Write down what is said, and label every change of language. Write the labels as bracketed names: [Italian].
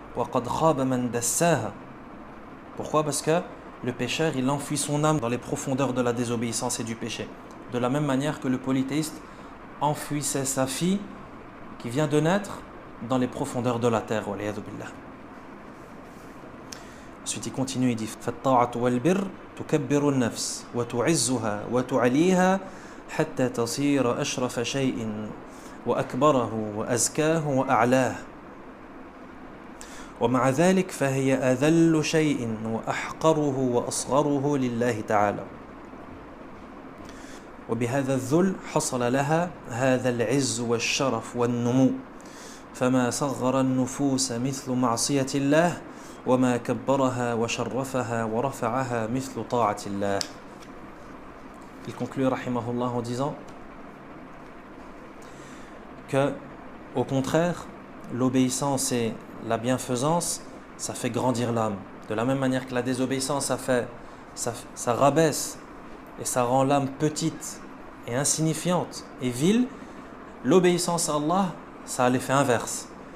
[Arabic] وَقَدْ خَابَ مَنْ دَسَّاهَا. [French] Pourquoi? Parce que le pécheur, il enfouit son âme dans les profondeurs de la désobéissance et du péché. De la même manière que le polythéiste enfouissait sa fille qui vient de naître dans les profondeurs de la terre. [Arabic] Waliyadhu billah. [French] Ensuite, il continue, il dit [Arabic] فَالطَّاعَةُ وَالْبِرُّ تُكَبِّرُ النَّفْسِ وَتُعِزُّهَا وَتُعَلِيهَا حَتَّى تَصِيرَ أَشْرَفَ شَيْءٍ وَأَكْبَرَهُ وَأَزْكَاهُ وَأَعْلَاهُ ومع ذلك فهي أذل شيء وأحقره وأصغره لله تعالى وبهذا الذل حصل لها هذا العز والشرف والنمو فما صغر النفوس مثل معصية الله وما كبرها وشرفها ورفعها مثل طاعة الله. [French] Il conclut rahimahullah en disant que, au contraire, l'obéissance et la bienfaisance, ça fait grandir l'âme. De la même manière que la désobéissance, ça rabaisse et ça rend l'âme petite et insignifiante et vile, l'obéissance à Allah, ça a l'effet inverse.